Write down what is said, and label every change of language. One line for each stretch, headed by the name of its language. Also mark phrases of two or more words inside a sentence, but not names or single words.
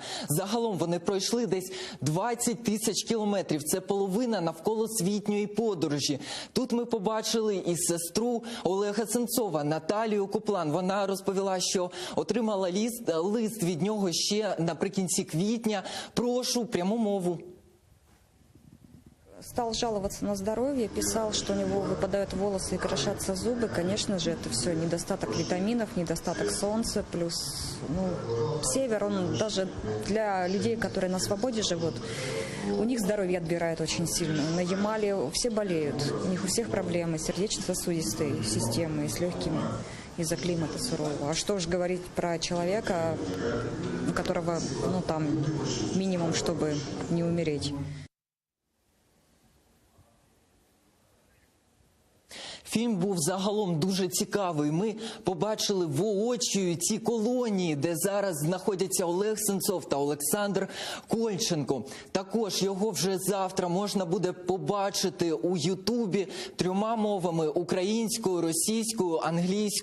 Ukrainian: Загалом вони пройшли десь 20 тисяч кілометрів. Це половина навколосвітньої подорожі. Тут ми побачили і сестру Олега Сенцова Наталію Куплан. Вона розповіла, що отримала лист від нього ще наприкінці квітня. Прошу, пряму мову.
Russian: Стал жаловаться на здоровье, писал, что у него выпадают волосы и крошатся зубы. Конечно же, это все недостаток витаминов, недостаток солнца, плюс север, он даже для людей, которые на свободе живут, у них здоровье отбирает очень сильно. На Ямале все болеют, у них у всех проблемы сердечно-сосудистой системы и с легкими из-за климата сурового. А что уж говорить про человека, у которого, там, минимум, чтобы не умереть.
Ukrainian: Фільм був загалом дуже цікавий. Ми побачили воочію ті колонії, де зараз знаходяться Олег Сенцов та Олександр Кольченко. Також його вже завтра можна буде побачити у Ютубі 3 мовами – українською, російською, англійською.